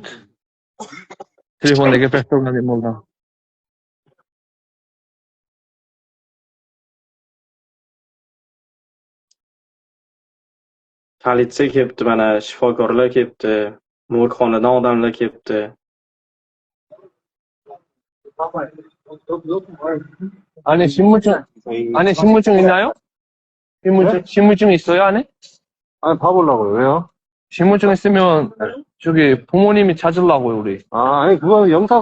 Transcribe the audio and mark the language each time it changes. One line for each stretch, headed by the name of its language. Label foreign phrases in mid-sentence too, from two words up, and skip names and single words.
Uzbek: Telefonda gaplashib turgan bo'ldim. Politsiya kelibdi, mana shifokorlar kelibdi, morgxonadan odamlar kelibdi.
Korean: 아니 신분증 있나요? 신분증 있어요 안에? 아니, 봐보려고요. 왜요? 신분증 있으면 저기 부모님이 찾으려고요 우리. 아니, 그건 영사관,